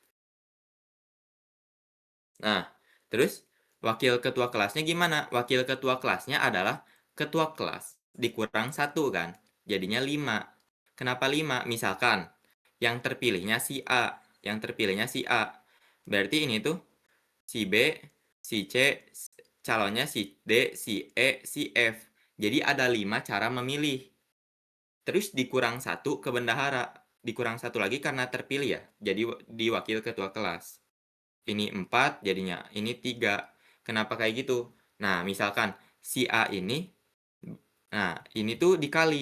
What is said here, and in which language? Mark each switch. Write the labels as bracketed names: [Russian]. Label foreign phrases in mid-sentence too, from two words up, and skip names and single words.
[Indonesian] Nah, terus wakil ketua kelasnya gimana? Wakil ketua kelasnya adalah ketua kelas dikurang 1 kan. Jadinya 5. Kenapa 5? Misalkan yang terpilihnya si A, yang terpilihnya si A. Berarti ini tuh si B, si C, calonnya si D, si E, si F. Jadi ada 5 cara memilih. Terus dikurang 1 ke bendahara. Dikurang 1 lagi karena terpilih ya. Jadi di wakil ketua kelas. Ini 4 jadinya. Ini 3. Kenapa kayak gitu? Nah, misalkan si A ini, nah ini tuh dikali.